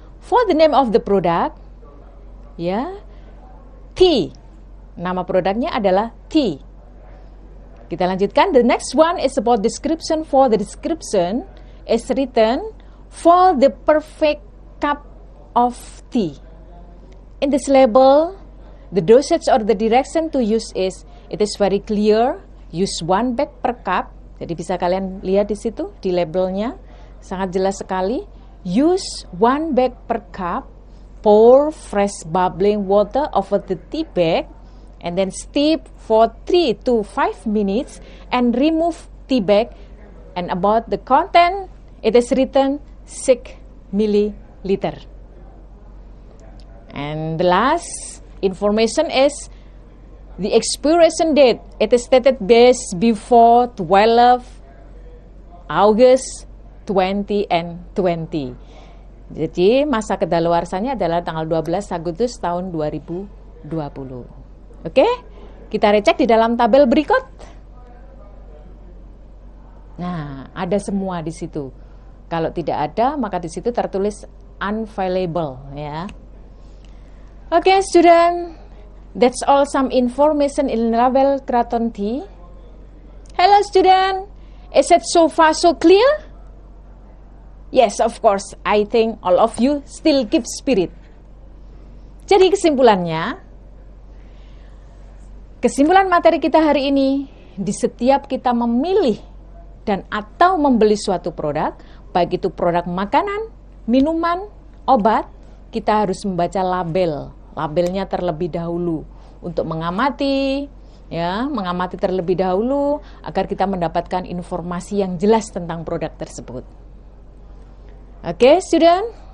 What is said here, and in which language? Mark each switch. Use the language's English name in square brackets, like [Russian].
[English] For the name of the product, ya, tea. [Indonesian] Nama produknya adalah tea. Kita lanjutkan. [English] The next one is about description. For the description is written for the perfect cup of tea. In this label, the dosage or the direction to use is, it is very clear. Use 1 bag per cup. [Indonesian] Jadi bisa kalian lihat di situ, di labelnya, sangat jelas sekali. [English] Use 1 bag per cup, pour fresh bubbling water over the tea bag, and then steep for 3 to 5 minutes, and remove tea bag. And about the content, it is written 6 milliliter. And the last information is the expiration date. It is stated best before 12 August 2020. [Indonesian] Jadi masa kedaluarsanya adalah tanggal 12 Agustus tahun 2020. Oke? Kita recek di dalam tabel berikut. Nah, ada semua di situ. Kalau tidak ada, maka di situ tertulis unavailable, ya. Oke, student. [English] That's all some information in label Kraton tea. Hello student, is it so far so clear? Yes, of course, I think all of you still keep spirit. [Indonesian] Jadi kesimpulan materi kita hari ini, di setiap kita memilih dan atau membeli suatu produk, baik itu produk makanan, minuman, obat, kita harus membaca labelnya terlebih dahulu untuk mengamati terlebih dahulu agar kita mendapatkan informasi yang jelas tentang produk tersebut. Oke, student?